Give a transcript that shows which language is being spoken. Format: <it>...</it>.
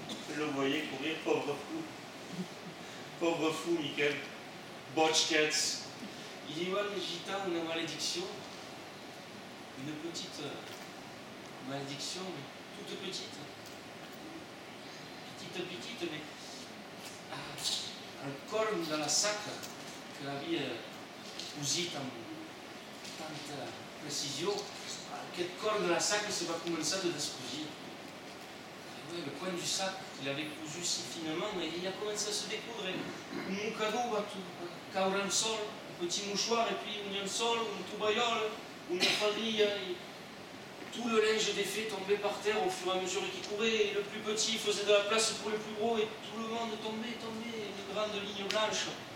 <fr>Elle le voyait courir, pauvre fou. Pauvre fou, Michael. Botchkets. Il dit, ouais, les gitans, une malédiction. Une petite malédiction, mais toute petite. Petite, mais</fr> <ca>al corn de la saca que havia cosit amb tanta precisió, aquest corn de la saca se va començar a descosir.</ca> <fr>Le coin du sac qu'il avait cousu si finement, il a commencé à se découdre.</fr> <ca>Un mocador va caure al sol,</ca> <fr>un petit mouchoir, et puis</fr> <ca>un llençol, un tovallol, una faldilla.</ca> <fr>Tout le linge des fées tombait par terre au fur et à mesure qu'il courait, et le plus petit faisait de la place pour le plus gros, et tout le monde tombait, une grande ligne blanche.</fr>